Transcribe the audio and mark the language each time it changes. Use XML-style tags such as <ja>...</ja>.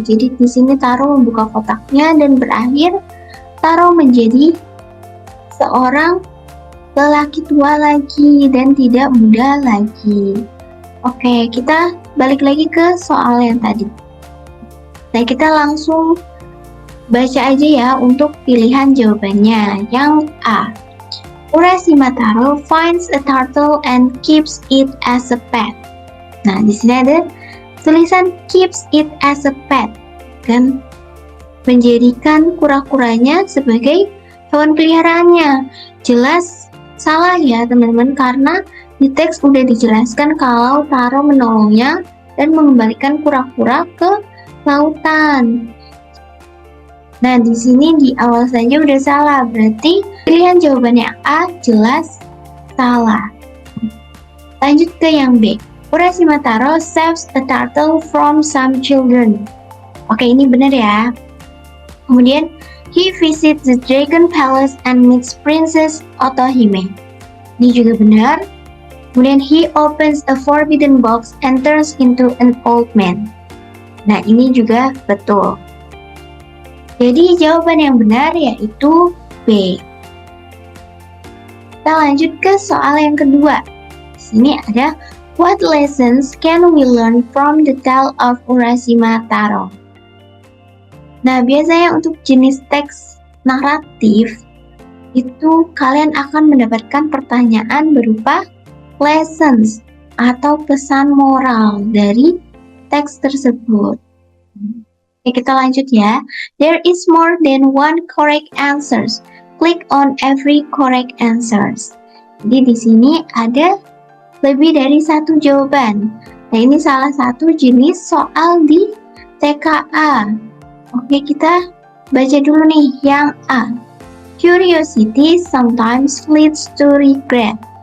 <id>Jadi di sini Taro membuka kotaknya dan berakhir Taro menjadi seorang lelaki tua lagi dan tidak muda lagi. Oke, kita balik lagi ke soal yang tadi. Nah, kita langsung baca aja ya untuk pilihan jawabannya. Yang A,</id> <en>Urashima Taro finds a turtle and keeps it as a pet.</en> <id>Nah, di sini ada tulisan</id> <en>keeps it as a pet,</en> <id>kan? Menjadikan kura-kuranya sebagai hewan peliharaannya. Jelas salah ya teman-teman, karena di teks udah dijelaskan kalau Taro menolongnya dan mengembalikan kura-kura ke lautan. Nah, di sini di awal saja udah salah, berarti pilihan jawabannya A jelas salah. Lanjut ke yang B.</id> <en>Urashima Taro saves a turtle from some children.</en> <id>Oke, ini benar ya. Kemudian,</id> <en>he visits the Dragon Palace and meets Princess Otohime.</en> <id>Ini juga benar. Kemudian,</id> <en>he opens a forbidden box and turns into an old man.</en> <id>Nah, ini juga betul. Jadi, jawaban yang benar yaitu B. Kita lanjut ke soal yang kedua. Di sini ada,</id> <en>what lessons can we learn from the tale of Urashima Taro?</en> <id>Nah, biasanya untuk jenis teks naratif, itu kalian akan mendapatkan pertanyaan berupa lessons atau pesan moral dari teks tersebut. Oke, kita lanjut ya.</id> <en>There is more than one correct answers. Click on every correct answers.</en> <id>Jadi di sini ada lebih dari satu jawaban. Nah, ini salah satu jenis soal di TKA. Oke, kita baca dulu nih yang A.</id> <en>Curiosity sometimes leads to regret.</en>